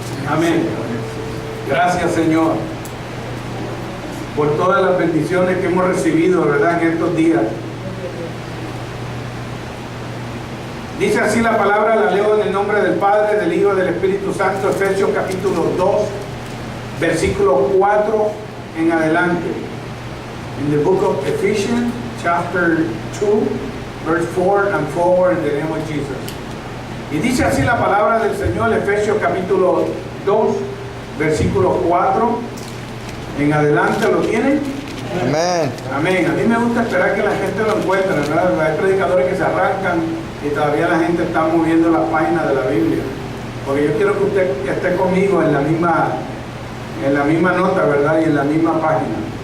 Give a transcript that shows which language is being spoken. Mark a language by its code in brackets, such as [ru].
[es] Amén. Gracias, Señor, por todas las bendiciones que hemos recibido, ¿verdad?, en estos días. Dice así la palabra, la leo en el nombre del Padre, del Hijo y del Espíritu Santo. Efesios capítulo 2, versículo 4 en adelante. [en] In the book of Ephesians, chapter 2, verse 4 and forward, in the name of Jesus. [es] Y dice así la palabra del Señor, Efesios capítulo 2, versículo 4 en adelante. ¿Lo tienen? Amén. Amén. A mí me gusta esperar que la gente lo encuentre, ¿verdad? Hay predicadores que se arrancan y todavía la gente está moviendo la página de la Biblia, porque yo quiero que usted esté conmigo en la misma nota, ¿verdad? Y en la misma página.